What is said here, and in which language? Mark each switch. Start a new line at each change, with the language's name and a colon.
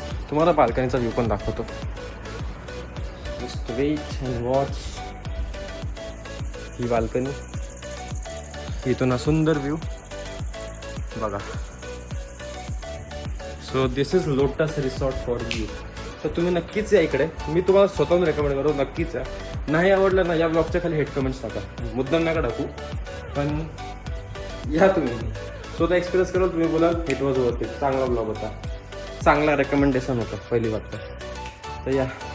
Marathi: तुम्हाला बाल्कनीचा व्ह्यू पण दाखवतो.
English: Just wait and watch.
Marathi: He balcony, इथून हा सुंदर व्ह्यू बघा.
English: So this is Lotus Resort for you.
Marathi: तर तुम्ही नक्कीच या इकडे. मी तुम्हाला स्वतःहून रेकमेंड करू, नक्कीच या. नाही आवडलं ना, या ब्लॉगच्या खाली हेट कमेंट्स टाका. मुद्दाम नका टाकू, पण या तुम्ही. स्वतः एक्सपिरियन्स कराल, तुम्ही बोलाल
English: It was worth it.
Marathi: चांगला ब्लॉग होता, चांगला रेकमेंडेशन होतं पहिली बात तर या.